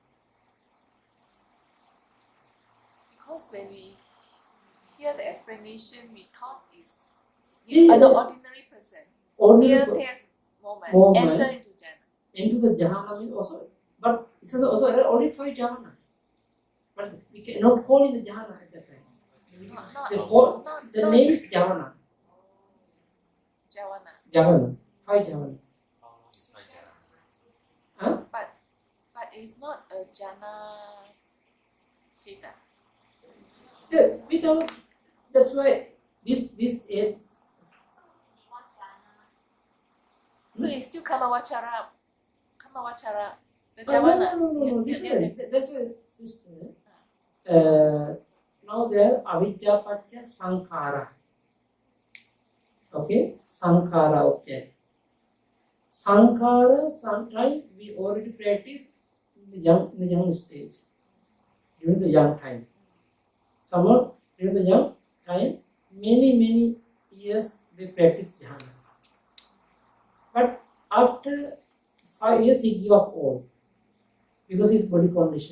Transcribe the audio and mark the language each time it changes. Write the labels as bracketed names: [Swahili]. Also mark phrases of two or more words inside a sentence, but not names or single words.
[English] Because when we hear the explanation, we thought is Yeah. an ordinary person. Near Ordinary death moment, enter into jhana. into the jhana means also, but it's also only 5 jhana. But we cannot call it the jhana at that time. The name is jhana. Jhavana. 5 jhana. Huh? But it's not a [Pali] jhana citta. [English] Without, that's why this is. So it's still kamavachara, the No, jhavana. different. That's why, sister. Now there [Pali] avidya pacha sankhara. [English] Okay, sankhara object. Sankhara sometimes we already practice in the young stage, during the young time. Someone during the young time, many years they practice jhana. But after 5 years he give up all because his body condition.